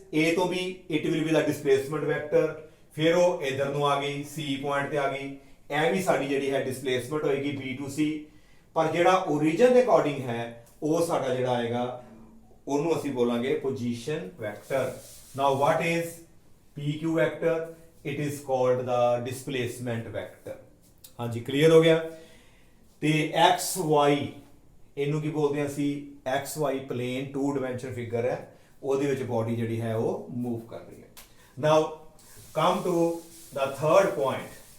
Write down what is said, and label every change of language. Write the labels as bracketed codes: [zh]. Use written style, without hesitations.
[pa] A ਤੋਂ B, [en] it will be the displacement vector। [pa] ਫਿਰ ਉਹ ਇਧਰ ਨੂੰ ਆ ਗਈ, C ਪੁਆਇੰਟ ਤੇ ਆ ਗਈ, ਇਹ ਵੀ ਸਾਡੀ ਜਿਹੜੀ ਹੈ ਡਿਸਪਲੇਸਮੈਂਟ ਹੋਏਗੀ B to C। ਪਰ ਜਿਹੜਾ origin ਦੇ ਅਕੋਰਡਿੰਗ ਹੈ ਉਹ ਸਾਡਾ ਜਿਹੜਾ ਆਏਗਾ ਉਹਨੂੰ ਅਸੀਂ ਬੋਲਾਂਗੇ position vector. [en] Now what is PQ vector? It is called the displacement vector। [pa] ਹਾਂਜੀ ਕਲੀਅਰ ਹੋ ਗਿਆ। ਤੇ XY ਇਹਨੂੰ ਕੀ ਬੋਲਦੇ ਆ ਅਸੀਂ? XY ਪਲੇਨ 2 ਡਾਈਮੈਂਸ਼ਨ ਫਿਗਰ ਹੈ, ਉਹਦੇ ਵਿੱਚ ਬੋਡੀ ਜਿਹੜੀ ਹੈ ਉਹ ਮੂਵ ਕਰ ਰਹੀ ਹੈ। [en] Now come to the third point.